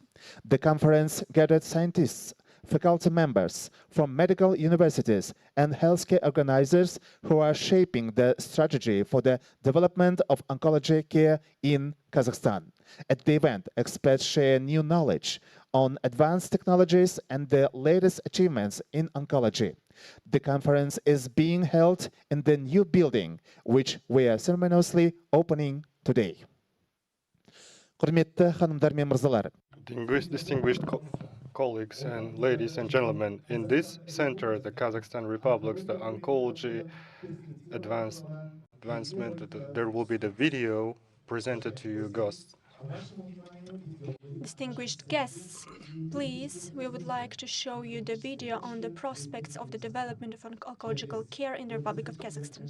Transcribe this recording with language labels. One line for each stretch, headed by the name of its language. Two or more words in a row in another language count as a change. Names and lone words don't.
English: The conference gathered scientists, faculty members from medical universities and healthcare organizers who are shaping the strategy for the development of oncology care in Kazakhstan. At the event, experts share new knowledge on advanced technologies and the latest achievements in oncology. The conference is being held in the new building, which we are ceremoniously opening today.
Kazakh: Құрметті ханымдар мен мырзалар,
English: distinguished colleagues and ladies and gentlemen, in this center, the Kazakhstan Republic's the oncology advancement, there will be the video presented to you, guests. Distinguished guests, please, we would like to show you the video on the prospects of the development of oncological care in the Republic of Kazakhstan.